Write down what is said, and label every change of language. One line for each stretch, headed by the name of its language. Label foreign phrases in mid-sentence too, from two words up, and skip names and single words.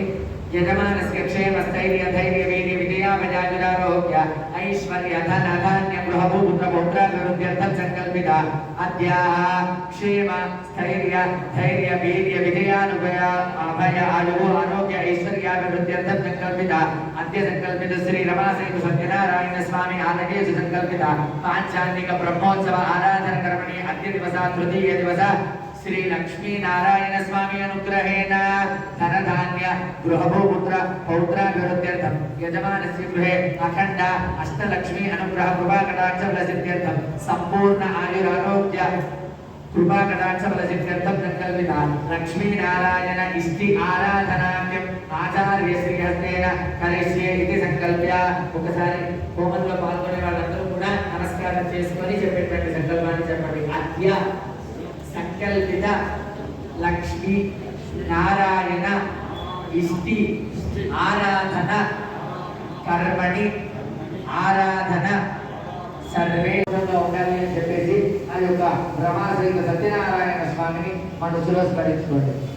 Sanskrit: యజమానస్య క్షేమ స్థైర్య ధైర్య వీర్య విజయారోగ్య ఐశ్వర్య ధన ధాన్య గృహభూపుత్ర పౌత్రాభివృద్ధ్యర్థం సంకల్పిత అద్య క్షేమ స్థైర్య ధైర్య వీర్య విజయానుభయ అభయ ఆయువు ఆరోగ్య ఐశ్వర్యాభివృద్ధ్యర్థం సంకల్పిత అద్య సంకల్పిత శ్రీ రమాసేతు సత్యనారాయణ స్వామి ఆలయేషు సంకల్పిత పాంచాన్నిక బ్రహ్మోత్సవ ఆరాధన కర్మణి అద్య దివస తృతీయ దివస श्री लक्ष्मी नारायण स्वामी अनुग्रहेण धनधान्य गृहभूपुत्र पौत्राभिवृद्ध्यर्थं यजमानस्य गृहे अखंड अष्टलक्ष्मी अनुग्रह कृपाकटाक्ष फलसिद्ध्यर्थं संपूर्ण आयुरारोग्य कृपाकटाक्ष फलसिद्ध्यर्थं संकल्पित लक्ष्मी नारायण इष्टि आराधनाख्यं आचार्य श्रीहस्तेन करिष्ये इति संकल्प्य
Telugu: ఒకసారి హోమంలో పాల్గొనే వాళ్ళందరూ కూడా నమస్కారం చేసుకొని చెప్పేటువంటి సంకల్పాన్ని చెప్పండి.
Sanskrit: అద్య సంకల్పిత లక్ష్మీ నారాయణ ఇష్టి ఆరాధన కర్మణి ఆరాధన
Telugu: సర్వే ఉండాలి అని చెప్పేసి ఆ యొక్క బ్రహ్మశ్రీ సత్యనారాయణ స్వామిని మనసులో స్మరించుకోండి.